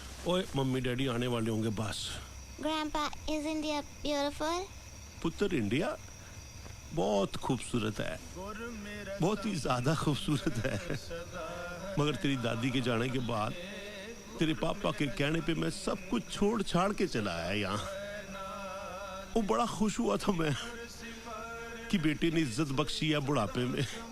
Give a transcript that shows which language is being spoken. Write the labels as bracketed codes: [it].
[hi] ओए mummy daddy आने वाले होंगे बस. [en] Grandpa, is India beautiful? [hi] पुत्र इंडिया बहुत खूबसूरत है, बहुत ही ज्यादा खूबसूरत है. मगर तेरी दादी के जाने के बाद तेरे पापा के कहने पे मैं सब कुछ छोड़ छाड़ के चला आया यहाँ. वो बड़ा खुश हुआ था मैं कि बेटे ने इज्जत बख्शी है बुढ़ापे में.